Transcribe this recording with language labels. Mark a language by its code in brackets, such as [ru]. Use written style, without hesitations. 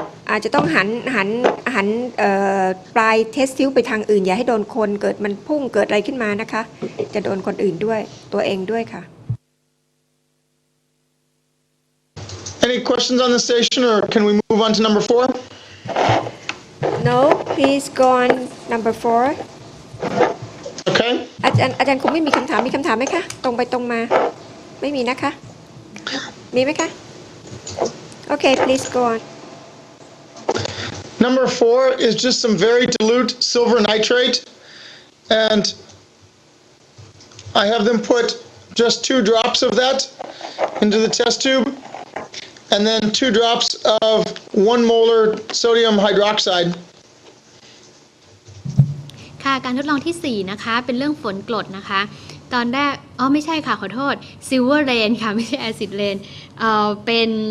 [th] อาจจะต้องหันปลายเทสทิวไปทางอื่นอย่าให้โดนคนเกิดมันพุ่งเกิดอะไรขึ้นมานะคะจะโดนคนอื่นด้วยตัวเองด้วยค่ะ [en] Any questions on the station or can we move on to number 4? No please go on number 4 Okay. [th] อาจารย์คงไม่มีคำถามไหมคะตรงไปตรงมาไม่มีนะคะมีไหมคะ [en] Okay please go on Number 4 is just some very dilute silver nitrate, and I have them put just 2 drops of that into the test tube, and then 2 drops of 1 molar sodium hydroxide [th] ค่ะการทดลองที่4นะคะเป็นเรื่องฝนกรดนะคะตอนแรกไม่ใช่ค่ะขอโทษ Silver Rain ค่ะไม่ใช่ Acid Rain เป็น